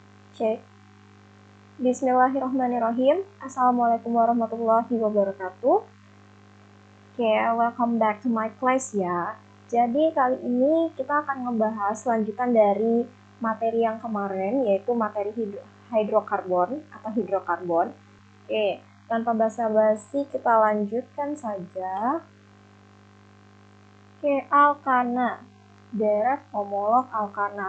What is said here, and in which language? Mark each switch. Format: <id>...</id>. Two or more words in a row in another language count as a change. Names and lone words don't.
<id>Cek.</id> <ar>بسم الله الرحمن الرحيم. السلام عليكم ورحمة الله وبركاته.</ar> <id>Oke,</id> <en>welcome back to my class ya.</en> <id>Jadi kali ini kita akan ngebahas lanjutan dari materi yang kemarin, yaitu materi hidrokarbon atau hidrokarbon. Oke, tanpa basa-basi kita lanjutkan saja. Oke, alkana. Direct homolog alkana.</id>